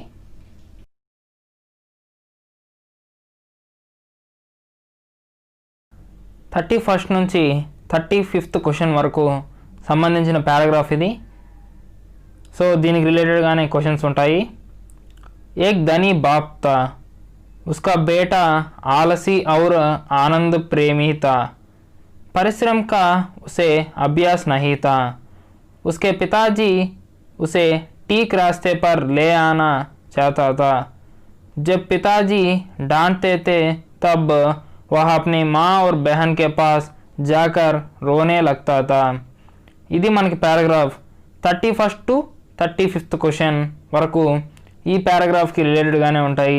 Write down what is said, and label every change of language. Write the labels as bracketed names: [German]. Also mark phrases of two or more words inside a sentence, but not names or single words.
[Telugu] 31st నుంచి 35th క్వశ్చన్ వరకు సంబంధించిన పారాగ్రాఫ్ ఇది. సో దీనికి రిలేటెడ్గానే క్వశ్చన్స్ ఉంటాయి. [Hindi] एक धनी बाप था, उसका बेटा आलसी और आनंद प्रेमी था. परिश्रम का उसे अभ्यास नहीं था. उसके पिताजी उसे ठीक रास्ते पर ले आना चाहता था. जब पिताजी डांटते थे तब वह अपनी माँ और बहन के पास जाकर रोने लगता था. [Telugu] ఇది మనకి పారాగ్రాఫ్ 31st to 35th క్వశ్చన్ వరకు ఈ పారాగ్రాఫ్కి రిలేటెడ్గానే ఉంటాయి.